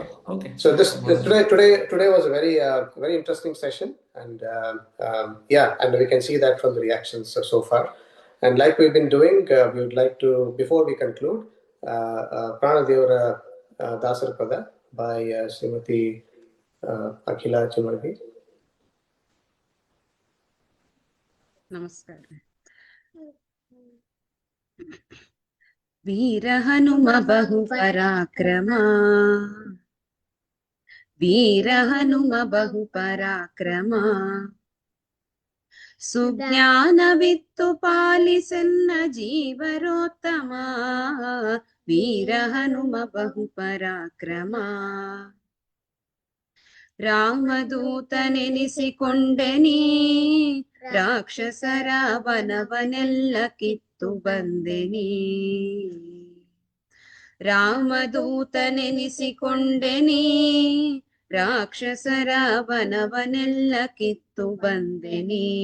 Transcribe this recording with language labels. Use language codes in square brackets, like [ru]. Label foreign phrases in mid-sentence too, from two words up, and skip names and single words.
[en] So today was a very interesting session, and and we can see that from the reactions so far. And like we've been doing, we would like to, before we conclude, Pranadevara Dasarapada by Srimati Akhila Chimargi. Namaskar. [kn] ವೀರ ಹನುಮ ಬಹು ಪರಾಕ್ರಮಾ, ವೀರ ಹನುಮ ಬಹು ಪರಾಕ್ರಮಾ, ಸುಜ್ಞಾನ ವಿತ್ತು ಪಾಲಿಸನ್ನ ಜೀವರೋತ್ತಮಾ, ವೀರ ಹನುಮ ಬಹು ಪರಾಕ್ರಮಾ. ರಾಮದೂತನೆನಿಸಿಕೊಂಡೆನಿ ರಾಕ್ಷಸರ ವನವನೆಲ್ಲ ಕಿತ್ತು ಬಂದೆನಿ. ರಾಮದೂತನೆನಿಸಿಕೊಂಡೆನಿ ರಾಕ್ಷಸರ ವನವನೆಲ್ಲ ಕಿತ್ತು ಬಂದೆನಿ.